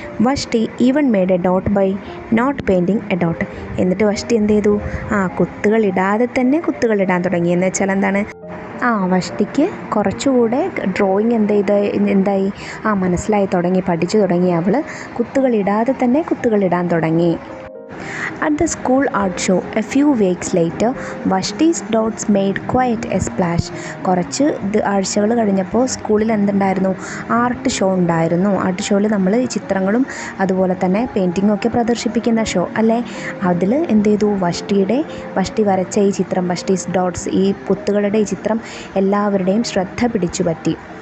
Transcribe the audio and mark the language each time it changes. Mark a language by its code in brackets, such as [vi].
[en] Vashti even made a dot by not painting a dot. [ml] എന്നിട്ട് വഷ്ടി എന്ത് ചെയ്തു, കുത്തുകൾ ഇടാതെ തന്നെ കുത്തുകൾ ഇടാൻ തുടങ്ങി. എന്ന് വെച്ചാൽ എന്താണ്, വഷ്ടിക്ക് കുറച്ചുകൂടെ ഡ്രോയിങ് എന്തായി മനസ്സിലായി തുടങ്ങി, പഠിച്ചു തുടങ്ങി. അവൾ കുത്തുകൾ ഇടാതെ തന്നെ കുത്തുകൾ ഇടാൻ തുടങ്ങി. [en] At the school art show a few weeks later, Vashti's dots made quite a splash. [ml] കുറച്ച് ആഴ്ചകൾ കഴിഞ്ഞപ്പോൾ സ്കൂളിൽ എന്തുണ്ടായിരുന്നു, ആർട്ട് ഷോ ഉണ്ടായിരുന്നു. ആർട്ട് ഷോയിൽ നമ്മൾ ചിത്രങ്ങളും അതുപോലെ തന്നെ പെയിൻറ്റിങ്ങും ഒക്കെ പ്രദർശിപ്പിക്കുന്ന ഷോ അല്ലേ. അതിൽ എന്ത് ചെയ്തു, വഷ്ടി വരച്ച ഈ ചിത്രം, വഷ്ടീസ് ഡോട്ട്സ്, ഈ കുത്തുകളുടെ ഈ ചിത്രം എല്ലാവരുടെയും ശ്രദ്ധ പിടിച്ചു പറ്റി.